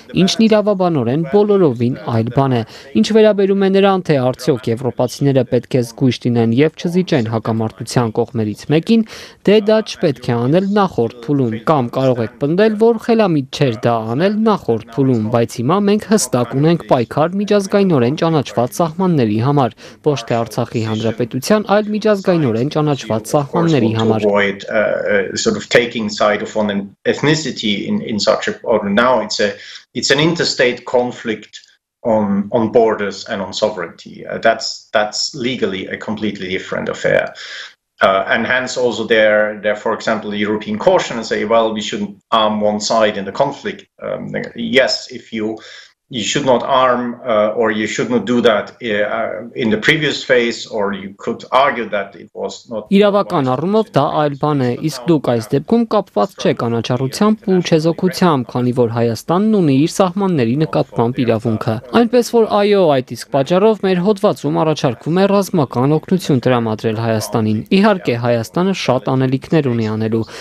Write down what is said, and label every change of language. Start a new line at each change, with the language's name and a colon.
Armenian: ինչն իրավաբանորեն բոլորովին այլ բան է։ Ինչ վերաբերում է նրան, թե արդյոք եվրոպացիները պետք է զգույշ լինեն եւ չզիջեն հակամարտության կողմերից մեկին, դե դա չպետք է անել նախորդ փուլում, կամ կարող եք պնդել, որ խելամիտ չէր դա անել նախորդ փուլում, բայց հիմա մենք հստակ ունենք պայքար միջազգայինորեն ճանաչված սահմանների համար, ոչ թե Արցախի հանրապետության, այլ միջազգայինորեն ճանաչված սահմանների համար։
English: Sort of taking side of an ethnicity in such a, or now it's an interstate conflict on borders and on sovereignty. That's legally a completely different affair. And hence also there, for example, the European caution and say, well, we shouldn't arm one side in the conflict. Yes, if you should not arm or you should not do that in the previous phase, or you could argue that it was not.
Armenian: Իրավական առումով դա այլ բան է, իսկ դուք այս դեպքում կապված չեք անաչառությամբ ու չեզոքությամբ, քանի որ Հայաստանն ունի իր սահմանների նկատմամբ իրավունքը։ Այնպես որ այո, այդ իսկ պատճառով մեր հոդվածում առաջարկվում է ռազմական օգնություն տրամադրել Հայաստանին։ Իհարկե Հայաստանը շատ անելիքներ ունի անելու,